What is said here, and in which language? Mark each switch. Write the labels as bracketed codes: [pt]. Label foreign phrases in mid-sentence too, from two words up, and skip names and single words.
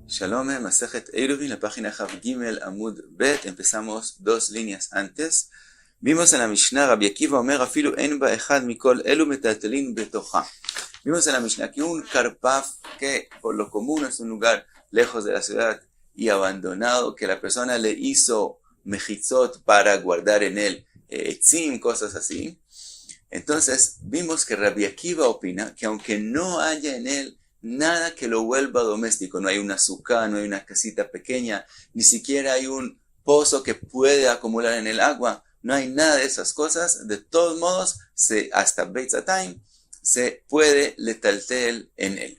[es] Shalom, Masejet Eruvin, la página [he] חב גימל עמוד בית. [es] Empezamos 2 líneas antes. Vimos en la Mishnah, [he] רבי עקיבא אומר אפילו אין בה אחד מכל אלו מטלטלין בתוכה. [es] Vimos en la Mishnah que un karpaf, que por lo común es un lugar lejos de la ciudad y abandonado, que la persona le hizo mejitzot para guardar en él etzim, cosas así. Entonces vimos que Rabbi Akiva opina que aunque no haya en él nada que lo vuelva doméstico, no hay una azúcar, no hay una casita pequeña, ni siquiera hay un pozo que puede acumular en el agua, no hay nada de esas cosas, de todos modos, hasta Beitzatayim se puede letaltel en él.